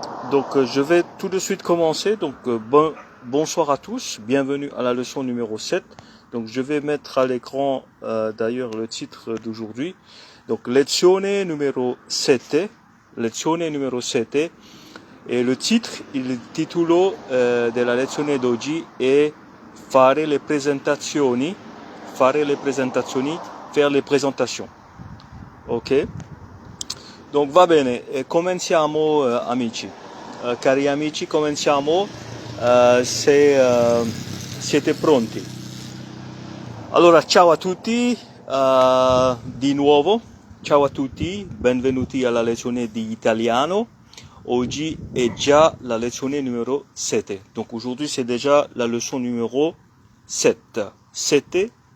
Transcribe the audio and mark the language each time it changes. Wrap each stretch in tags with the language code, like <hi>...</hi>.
<fr>Donc je vais tout de suite commencer. Donc bonsoir à tous, bienvenue à la leçon numéro 7. Donc je vais mettre à l'écran d'ailleurs le titre d'aujourd'hui.</fr> <it>Donc lezione numero 7, lezione numero 7.</it> <fr>Et le titre,</fr> <it>il titolo della lezione d'oggi è</it> <fr>faire les présentations, faire les présentations. Ok?</fr> <it>Donc va bene, cominciamo amici. Cari amici, cominciamo se siete pronti. Allora, ciao a tutti, di nuovo, ciao a tutti, benvenuti alla lezione di italiano. Oggi è già la lezione numero 7.</it> <fr>Donc aujourd'hui c'est déjà la leçon numéro 7. 7.</fr>